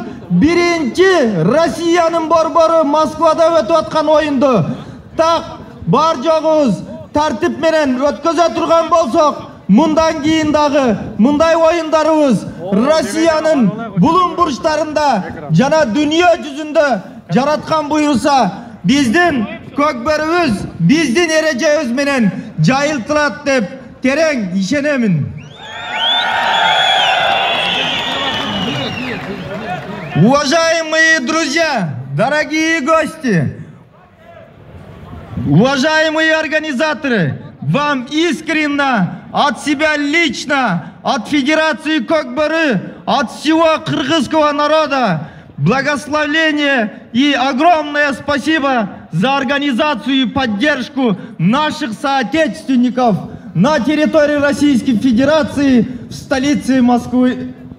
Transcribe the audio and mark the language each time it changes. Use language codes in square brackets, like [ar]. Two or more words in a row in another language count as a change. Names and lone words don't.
[ky] биринчи Россиянын борбору Москвада өтүп аткан оюнду так бар жогубуз тартип менен өткөзө турган болсок, мындан кийин дагы мындай оюндарыбыз Россиянын булуң бурчтарында жана дүйнө жүзүндө жараткан буйруса биздин Көкбөрүбүз биздин эрежебиз менен жайылтылат деп терең ишенемин. [ru] Уважаемые друзья, дорогие гости, уважаемые организаторы, вам искренне от себя лично, от Федерации Көкбөрі, от всего кыргызского народа благословение и огромное спасибо за организацию и поддержку наших соотечественников на территории Российской Федерации в столице Москвы.